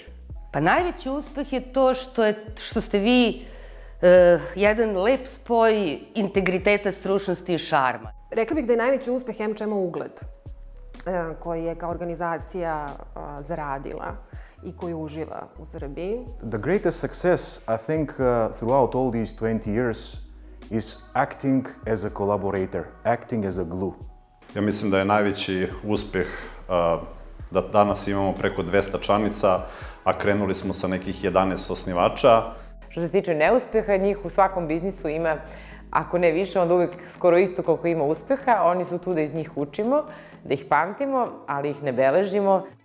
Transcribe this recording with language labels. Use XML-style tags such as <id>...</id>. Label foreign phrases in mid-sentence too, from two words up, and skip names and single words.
<sr>Pa najveći uspeh je to što ste vi jedan lep spoj integriteta, stručnosti i šarma. Rekla bih da je najveći uspeh AmChama ugled koji je kao organizacija zaradila i koji uživa u Srbiji.</sr> <en>The greatest success, I think, throughout all these 20 years is acting as a collaborator, acting as a glue.</en> <sr>Ja mislim da je najveći uspeh da danas imamo preko 200 članica, a krenuli smo sa nekih 11 osnivača. Što se tiče neuspeha, njih u svakom biznisu ima, ako ne više, onda uvijek skoro isto koliko ima uspeha. Oni su tu da iz njih učimo, da ih pamtimo, ali ih ne beležimo.</sr>